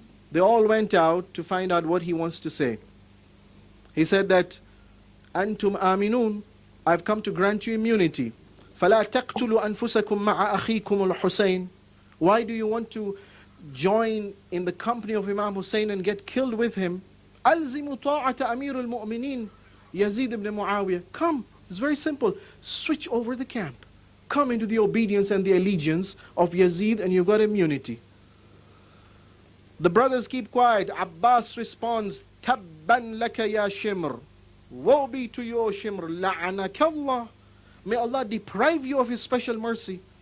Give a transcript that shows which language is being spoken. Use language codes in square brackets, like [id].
[en] They all went out to find out what he wants to say. He said that, [ar] Antum aminun, [en] I've come to grant you immunity. [ar] فَلَا تَقْتُلُوا أَنفُسَكُمْ مَعَ أَخِيكُمُ الْحُسَيْنِ. [en] Why do you want to join in the company of Imam Hussein and get killed with him? [ar] أَلْزِمُوا طَاعَةَ أَمِيرُ الْمُؤْمِنِينَ Yazid ibn Muawiyah. [en] Come, it's very simple. Switch over the camp. Come into the obedience and the allegiance of Yazid and you've got immunity. The brothers keep quiet. Abbas responds, [ar] Tabban laka ya Shimr. [en] Woe be to you, O Shimr. [ar] La'anakallah. [en] May Allah deprive you of His special mercy.